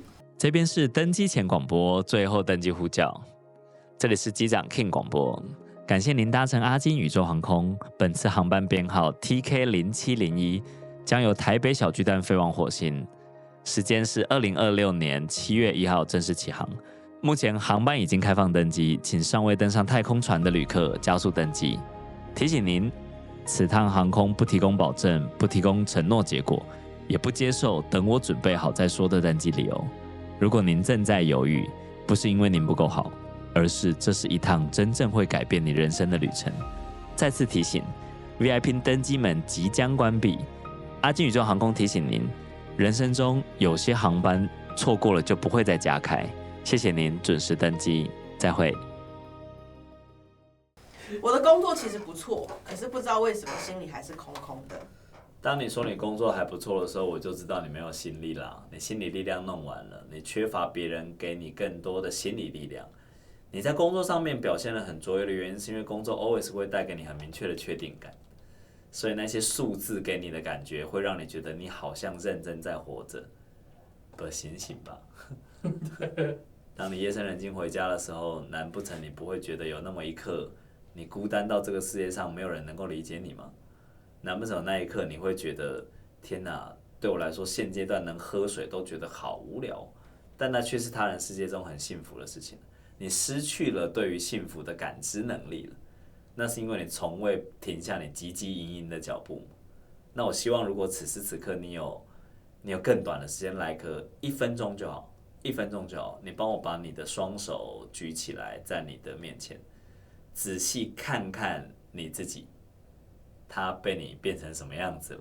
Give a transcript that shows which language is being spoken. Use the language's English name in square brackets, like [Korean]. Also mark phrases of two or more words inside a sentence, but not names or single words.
[Chinese] 這邊是登機前廣播，最後登機呼叫，這裡是機長 King 廣播，感謝您搭乘阿金宇宙航空，本次航班編號 TK0701，將由台北小巨蛋飛往火星。時間是2026年7月1號正式起航，目前航班已經開放登機，請尚未登上太空船的旅客加速登機。提醒您，此趟航空不提供保證，不提供承諾結果，也不接受等我準備好再說的登機理由。如果您正在猶豫，不是因為您不夠好，而是這是一趟真正會改變你人生的旅程。再次提醒 ，VIP 登機門即將關閉。阿金宇宙航空提醒您，人生中有些航班錯過了就不會再加開。謝謝您準時登機，再會。我的工作其實不錯，可是不知道為什麼心裡還是空空的。當你說你工作還不錯的時候，我就知道你沒有心力啦。你心理力量弄完了，你缺乏別人給你更多的心理力量。你在工作上面表現得很卓越的原因，是因為工作 always 會帶給你很明確的確定感。所以那些數字給你的感覺，會讓你覺得你好像認真在活着。不，醒醒吧！當你夜深人靜回家的時候，難不成你不會覺得有那麼一刻，你孤單到這個世界上沒有人能夠理解你嗎？難不成有那一刻你會覺得，天哪，對我來說現階段能喝水都覺得好無聊，但那卻是他人世界中很幸福的事情。你失去了對於幸福的感知能力了。那是因為你從未停下你汲汲營營的腳步。那我希望，如果此時此刻你有更短的時間來個1分鐘就好，1分鐘就好，你幫我把你的雙手舉起來，在你的面前，仔細看看你自己，他被你變成什麼樣子了？